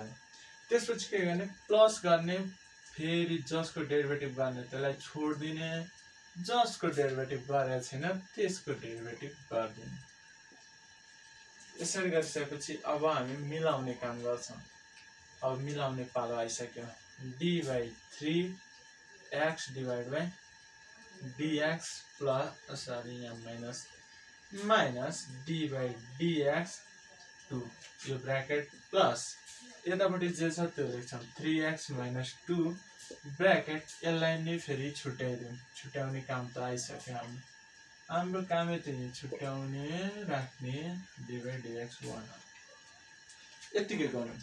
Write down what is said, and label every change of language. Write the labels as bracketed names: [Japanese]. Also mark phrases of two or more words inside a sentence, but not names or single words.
[Nepali] त्यसपछि के गर्ने प्लस गर्ने फेरि जसको डेरिभेटिभ गर्ने त्यसलाई छोडिदिने जसको डेरिभेटिभ गरेको छैन त्यसको डेरिभेटिभ गरिदिने। यसरी गरिसकेपछि अब हामी मिलाउने काम गर्छौँ। अब मिलाउने पालो आइसक्यो। [English] d by 3x divide by dx plus [Nepali] यहाँ [English] minus d by dx 2 [Nepali] यो [English] bracket plus [Nepali] यतापट्टि जे छ त्यो लेख्छौँ [English] 3x minus 2 bracket [Nepali] यसलाई नै फेरि छुट्याइदिउँ। छुट्याउने काम त आइसक्यो हाम्रो कामै त्यही छुट्याउने राख्ने [English] d by dx 1 [Nepali] यतिकै गरौँ।